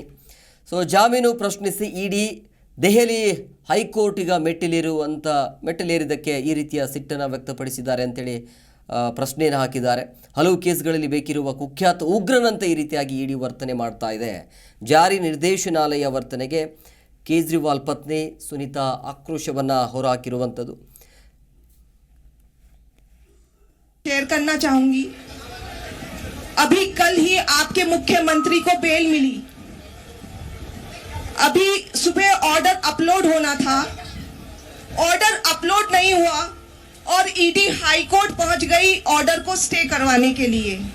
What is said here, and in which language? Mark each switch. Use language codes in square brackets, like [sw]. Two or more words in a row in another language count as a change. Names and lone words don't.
[kn] ಜಾಮೀನು ಪ್ರಶ್ನಿಸಿ ಇಡಿ ದೆಹಲಿ ಹೈಕೋರ್ಟಿಗ ಮೆಟ್ಟಿಲೇರಿದ್ದಕ್ಕೆ ಈ ರೀತಿಯ ಸಿಟ್ಟನ್ನು ವ್ಯಕ್ತಪಡಿಸಿದ್ದಾರೆ ಅಂತೇಳಿ ಪ್ರಶ್ನೆಯನ್ನು ಹಾಕಿದ್ದಾರೆ. ಹಲವು ಕೇಸ್ಗಳಲ್ಲಿ ಬೇಕಿರುವ ಕುಖ್ಯಾತ ಉಗ್ರನಂತೆ ಈ ರೀತಿಯಾಗಿ ಇಡಿ ವರ್ತನೆ ಮಾಡ್ತಾ ಇದೆ. ಜಾರಿ ನಿರ್ದೇಶನಾಲಯ ವರ್ತನೆಗೆ ಕೇಜ್ರಿವಾಲ್ ಪತ್ನಿ ಸುನಿತಾ ಆಕ್ರೋಶವನ್ನು ಹೊರಹಾಕಿರುವಂಥದ್ದು. [hi] शेयर करना चाहूंगी, अभी कल ही आपके मुख्यमंत्री को बेल मिली. अभी सुबह ऑर्डर अपलोड होना था, ऑर्डर अपलोड नहीं हुआ और ईडी हाई कोर्ट पहुंच गई ऑर्डर को स्टे करवाने के लिए.